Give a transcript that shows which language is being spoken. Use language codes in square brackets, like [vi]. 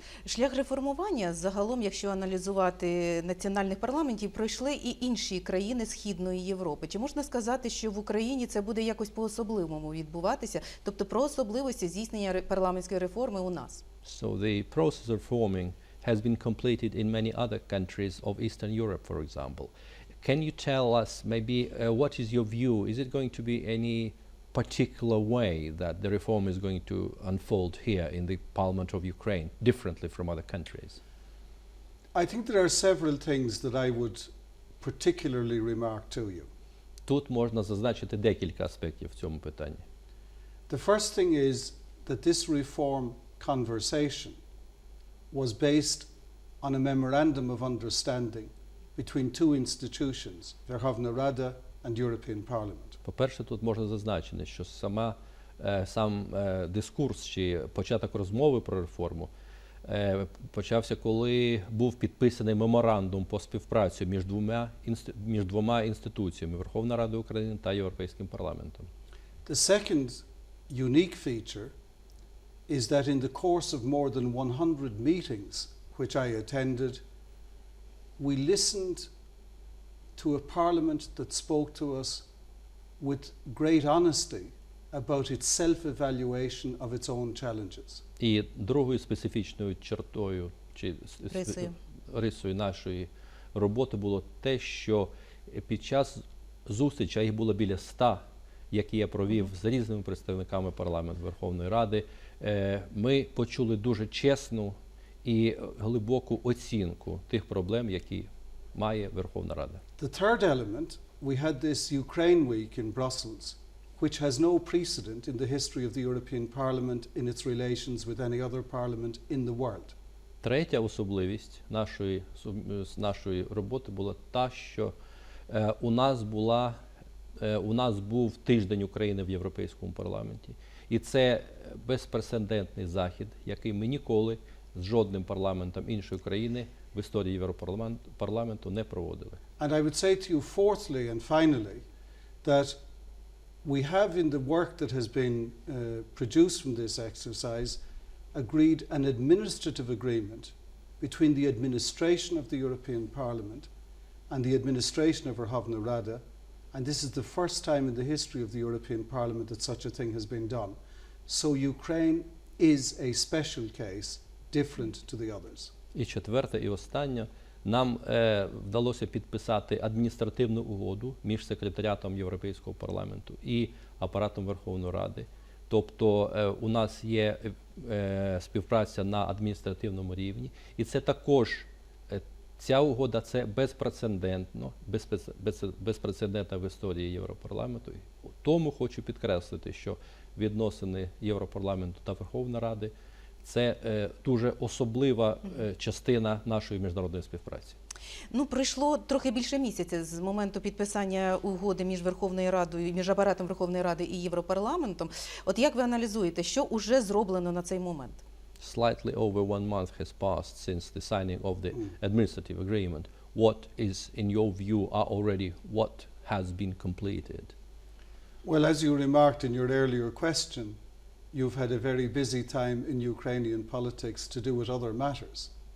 [uk] Шлях реформування, загалом, якщо аналізувати національних парламентів, пройшли і інші країни Східної Європи. Чи можна сказати, що в Україні це буде якось по-особливому відбуватися, тобто про особливості здійснення парламентської реформи у нас? [en] So the process of reforming has been completed in many other countries of Eastern Europe, for example. Can you tell us maybe what is your view? Is it going to be any particular way that the reform is going to unfold here in the Parliament of Ukraine, differently from other countries? I think there are several things that I would particularly remark to you. [uk] Тут можна зазначити декілька аспектів в цьому питанні. [en] The first thing is that this reform conversation was based on a memorandum of understanding between two institutions, Верховна Рада and European Parliament. [uk] По-перше, тут можна зазначити, що сам дискурс чи початок розмови про реформу почався, коли був підписаний меморандум по співпраці між двома інституціями – Верховна Рада України та Європейським парламентом. [en] The second unique feature is that in the course of more than 100 meetings which I attended, we listened to a parliament that spoke to us with great honesty about its self-evaluation of its own challenges. [uk] І другою специфічною чертою чи рисою нашої роботи було те, що під час зустрічі, а їх було біля 100, які я провів з різними представниками парламенту Верховної Ради, ми почули дуже чесну і глибоку оцінку тих проблем, які має Верховна Рада. [en] The third element, we had this Ukraine week in Brussels, which has no precedent in the history of the European Parliament in its relations with any other parliament in the world. [uk] Третя особливість нашої роботи була та, що у нас був тиждень України в Європейському парламенті. І це безпрецедентний захід, який ми ніколи з жодним парламентом іншої країни в в історії Європарламенту не проводили. [en] And I would say to you fourthly and finally that we have in the work that has been produced from this exercise agreed an administrative agreement between the administration of the European Parliament and the administration of Верховної Ради, and this is the first time in the history of the European Parliament that such a thing has been done. So Ukraine is a special case, different to the others. [uk] І четверте, і останнє, нам вдалося підписати адміністративну угоду між секретаріатом Європейського парламенту і апаратом Верховної Ради. Тобто у нас є співпраця на адміністративному рівні, і це також, ця угода це безпрецедентно, безпрецедентна в історії Європарламенту. Тому хочу підкреслити, що відносини Європарламенту та Верховної Ради це дуже особлива частина нашої міжнародної співпраці. Ну, пройшло трохи більше місяця з моменту підписання угоди між Верховною Радою, між апаратом Верховної Ради і Європарламентом. От як ви аналізуєте, що уже зроблено на цей момент? [en] Slightly over 1 month has passed since the signing of the administrative agreement. What is, in your view, what has been completed? Well, as you remarked in your earlier question, you've had a very busy time in Ukrainian politics to do with other matters.